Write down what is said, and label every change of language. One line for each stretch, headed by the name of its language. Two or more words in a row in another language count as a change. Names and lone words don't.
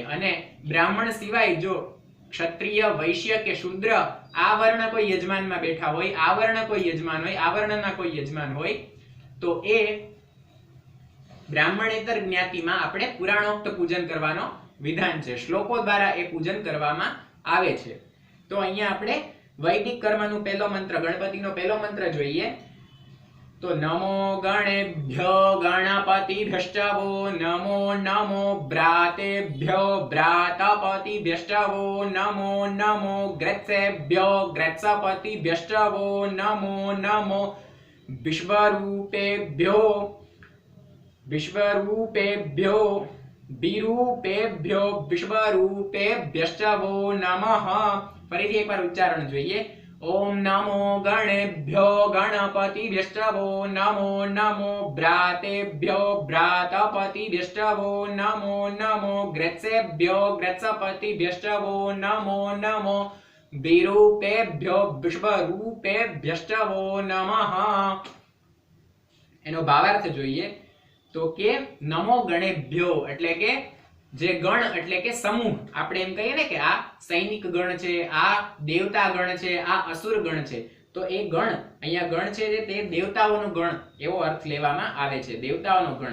Gujarati: અને બ્રાહ્મણ સિવાય જો ક્ષત્રિય, વૈશ્ય કે શૂદ્ર આ વર્ણ કોઈ યજમાનમાં બેઠા હોય, આ વર્ણ કોઈ યજમાન હોય, આ વર્ણના કોઈ યજમાન હોય તો એ બ્રાહ્મણેતર જ્ઞાતિમાં આપણે પુરાણોક્ત પૂજન કરવાનો વિધાન છે. શ્લોકો દ્વારા એ પૂજન કરવામાં આવે છે. તો અહીંયા આપણે વૈદિક કર્મનું પહેલો મંત્ર, ગણપતિનો પહેલો મંત્ર જોઈએ.
Sanskrit: तो नमो गणेभ्यो गणपतिभ्यश्चवो नमो नमो भ्रातेभ्यो भ्रातपतिभ्यश्चवो नमो नमो ग्रत्सेभ्यो ग्रत्सपतिभ्यश्चवो नमो नमो विश्वरूपेभ्यो विश्वरूपेभ्यो विरूपेभ्यो विश्वरूपेभ्यश्चवो नमः।
Gujarati: फरीથી એકવાર ઉચ્ચારણ જોઈએ।
Sanskrit: ओम नमो गणेभ्यो गणपतिभ्यश्चवो नमो नमो भ्रातेभ्यो भ्रातपतिभ्यश्चवो नमो नमो ग्रत्सेभ्यो ग्रत्सपतिभ्यश्चवो नमो नमो विरूपेभ्यो विश्वरूपेभ्यश्चवो नमः।
Gujarati: એનો ભાવાર્થ જોઈએ તો કે
Sanskrit: નમો ગણેભ્યો
Gujarati: એટલે કે જે ગણ એટલે કે સમૂહ, આપણે એમ કહીએ ને કે આ સૈનિક ગણ છે, આ દેવતા ગણ છે, આ અસુર ગણ છે, તો એ ગણ અહીંયા ગણ છે તે દેવતાઓનો ગણ એવો અર્થ લેવામાં આવે છે, દેવતાઓનો ગણ।